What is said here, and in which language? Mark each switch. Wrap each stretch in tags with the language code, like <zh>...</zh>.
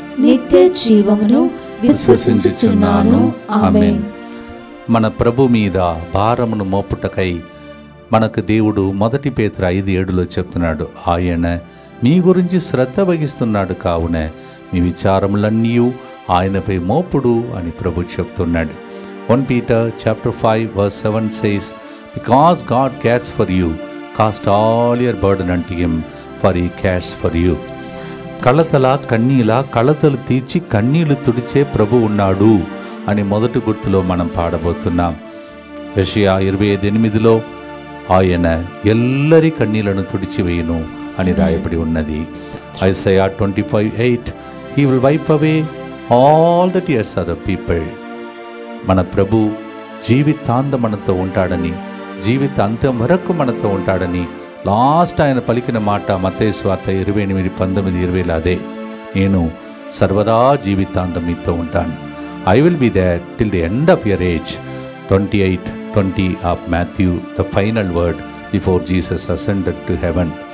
<te>నిత్య జీవమును విశ్వసించుచున్నాను. ఆమేన్. మన ప్రభు మీద భారమును మోపుటకై మనకు దేవుడు 1 పేతురు 5:7 చెప్తున్నాడు. ఆయన మీ గురించి శ్రద్ధ వహిస్తున్నాడు. కావున మీ విచారములన్నీ ఆయనపై మోపుడు అని ప్రభు చెప్తున్నాడు.</te> <en>1 Peter chapter 5 verse 7 says, because God cares for you, cast all your burden unto him, for he cares for you.</en> <te>కళతలు తీర్చి కన్నీళ్లు తుడిచే ప్రభు ఉన్నాడు అని మొదటి గుర్తులో మనం పాడబోతున్నాం. యెషయా 25:8 ఆయన ఎల్లరి కన్నీళ్లను తుడిచివేయును అని రాయబడి ఉన్నది.</te> <en>Isaiah 25:8 he will wipe away all the tears of the people.</en> <te>మన ప్రభు జీవితాంతం మనతో ఉంటాడని, జీవిత అంత్యం వరకు మనతో ఉంటాడని లాస్ట్ ఆయన పలికిన మాట మత్తయి సువార్త 28:19-20 అదే, నేను సర్వదా జీవితాంతం మీతో ఉంటాను.</te> <en>I will be there till the end of your age. 28:20 of Matthew, the final word before Jesus ascended to heaven.</en>